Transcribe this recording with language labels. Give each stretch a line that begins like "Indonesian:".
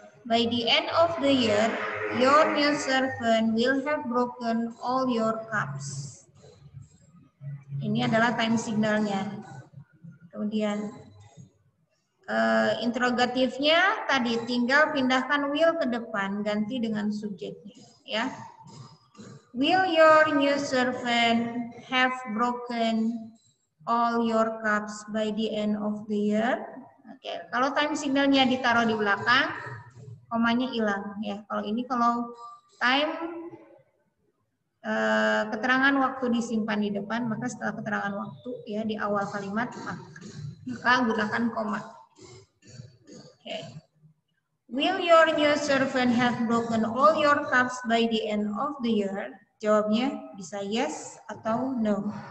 English: By the end of the year, your new servant will have broken all your cups.
Indonesian: Ini adalah time signalnya. Kemudian interrogatifnya tadi tinggal pindahkan will ke depan, ganti dengan subjeknya ya.
English: Will your new servant have broken all your cups by the end of the year?
Indonesian: Oke, kalau time signalnya ditaruh di belakang, komanya hilang ya. Kalau ini kalau time keterangan waktu disimpan di depan, maka setelah keterangan waktu ya di awal kalimat maka gunakan koma.
English: Okay. Will your new servant have broken all your cups by the end of the year?
Indonesian: Jawabnya bisa yes atau no.